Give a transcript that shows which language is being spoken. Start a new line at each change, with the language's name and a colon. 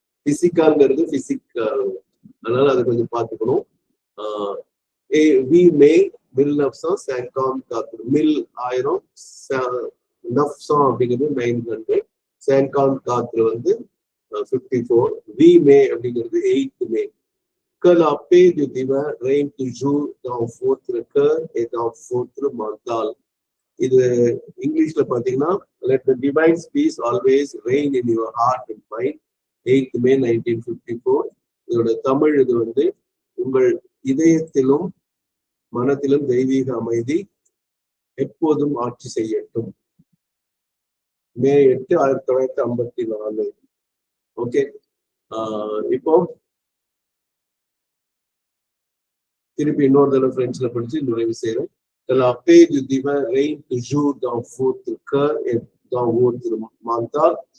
Tamil: பிசிக்கல்ங்கிறது physical, அதனால அதை கொஞ்சம் பார்த்துக்கணும். We may 1954. மில் 1000, நஃப்ஸா அப்படிங்கிறது 900, 54 வந்து 54. வி மே அப்படிங்கிறது 8th மே.
French: Que la paix du divin règne toujours dans votre cœur et dans votre mental.
Tamil: இது இங்கிலீஷ்ல பாத்தீங்கன்னா
English: let the divine peace always reign in your heart and mind. 8th May 1954.
Tamil: இதோட தமிழ் இது வந்து உங்கள் இதயத்திலும் மனத்திலும் தெய்வீக அமைதி எப்போதும் ஆட்சி செய்யட்டும். மே 8, 1954. ஓகே. இப்போ திருப்பி இன்னொரு தடவை பிரெஞ்சுல படிச்சு நிறைவு செய்யறேன்.
French: La paix du divin règne toujours dans votre cœur et dans votre mental.